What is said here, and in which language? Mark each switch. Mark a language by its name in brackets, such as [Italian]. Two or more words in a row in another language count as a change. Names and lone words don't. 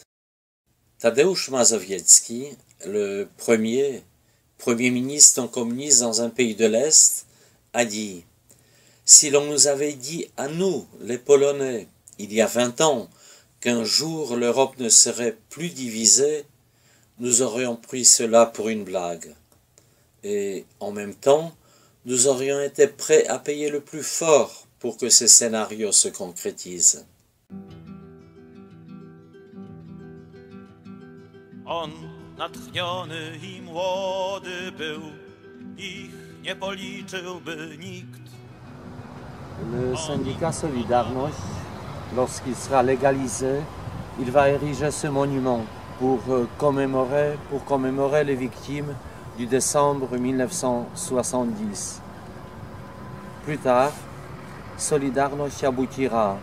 [French] Tadeusz Mazowiecki, le premier ministre non communiste dans un pays de l'Est, a dit: « Si l'on nous avait dit à nous, les Polonais, il y a 20 ans, qu'un jour l'Europe ne serait plus divisée, nous aurions pris cela pour une blague. Et en même temps, nous aurions été prêts à payer le plus fort pour que ce scénario se concrétise. » [Polish] On natchniony i młody był, ich nie policzyłby nikt. [French] Le syndicat Solidarność, lorsqu'il sera légalisé, il va ériger ce monument pour commémorer les victimes du décembre 1970. Plus tard, Solidarność aboutira.